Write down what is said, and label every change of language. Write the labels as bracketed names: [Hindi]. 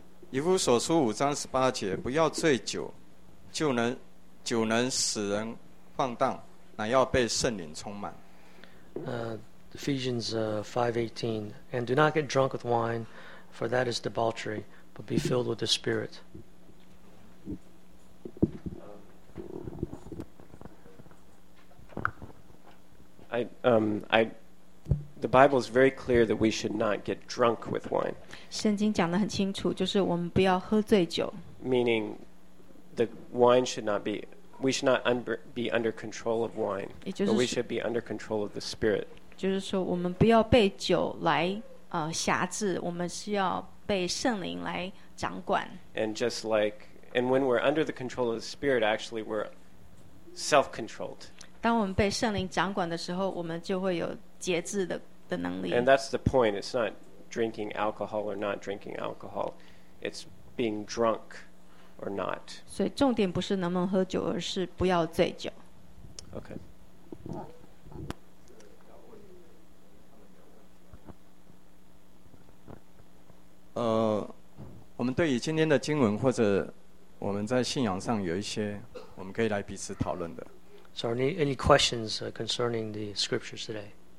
[Chinese] 以弗所书五章十八节，不要醉酒，酒能使人放荡，乃要被圣灵充满。 [English] Ephesians 5:18, and do not get drunk with wine, for that is debauchery, but be filled with the Spirit. The Bible is very clear that we should not get drunk with wine. [Chinese] 圣经讲得很清楚，就是我们不要喝醉酒。 [English] Meaning, the wine should not be, we should not be under control of wine, but we should be under control of the Spirit. [Chinese] 就是说，我们不要被酒来辖制，我们是要被圣灵来掌管。 [English] And just like, and when we're under the control of the Spirit, actually we're self-controlled. [Chinese] 当我们被圣灵掌管的时候，我们就会有节制的能力。 [English] And that's the point. It's not drinking alcohol or not drinking alcohol. It's being drunk or not. [Chinese] 所以重点不是能不能喝酒，而是不要醉酒。 [English] Okay. We [Chinese] 对于今天的经文或者我们在信仰上有一些我们可以来彼此讨论的。 [English] So any questions concerning the scriptures today?